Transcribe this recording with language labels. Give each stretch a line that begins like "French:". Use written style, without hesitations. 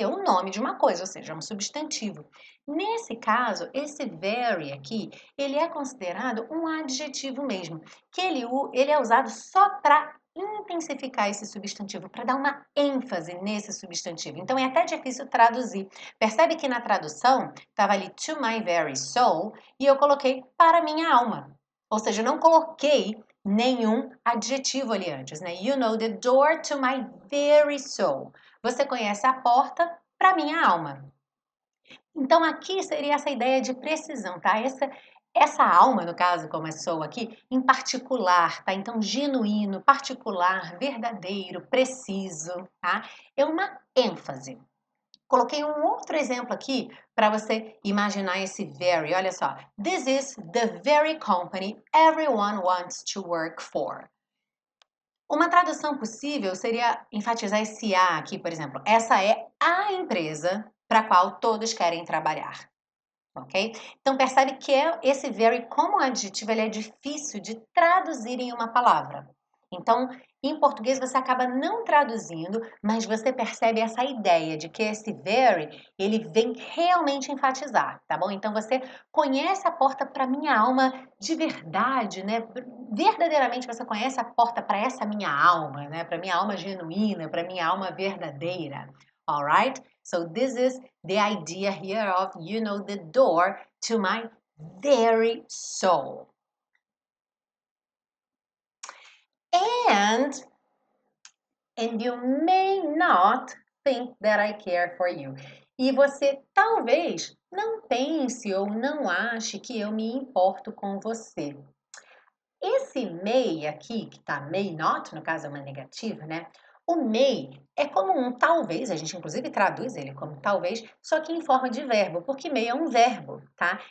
Portuguese: É o nome de uma coisa, ou seja, é um substantivo. Nesse caso, esse very aqui, ele é considerado um adjetivo mesmo, que ele é usado só para intensificar esse substantivo, para dar uma ênfase nesse substantivo. Então, é até difícil traduzir. Percebe que na tradução, estava ali
English: to my very soul,
Portuguese: e eu coloquei para minha alma. Ou seja, eu não coloquei nenhum adjetivo ali antes, né?
English: You know the door to my very soul.
Portuguese: Você conhece a porta para minha alma. Então aqui seria essa ideia de precisão, tá? Essa alma, no caso, como é soul aqui, em particular, tá? Então genuíno, particular, verdadeiro, preciso, tá? É uma ênfase. Coloquei um outro exemplo aqui para você imaginar esse very. Olha só.
English: This is the very company everyone wants to work for.
Portuguese: Uma tradução possível seria enfatizar esse A aqui, por exemplo. Essa é a empresa para a qual todos querem trabalhar. Ok? Então percebe que esse very como adjetivo ele é difícil de traduzir em uma palavra. Então, em português você acaba não traduzindo, mas você percebe essa ideia de que esse very, ele vem realmente enfatizar, tá bom? Então você conhece a porta para minha alma de verdade, né? Verdadeiramente você conhece a porta para essa minha alma, né? Para minha alma genuína, para minha alma verdadeira.
English: Alright? So this is the idea here of, you know, the door to my very soul. And you may not think that I care for you.
Portuguese: E você talvez não pense ou não ache que eu me importo com você. Esse may aqui, que tá
English: may not,
Portuguese: no caso é uma negativa, né? O may é como um talvez, a gente inclusive traduz ele como talvez, só que em forma de verbo, porque may é um verbo, tá?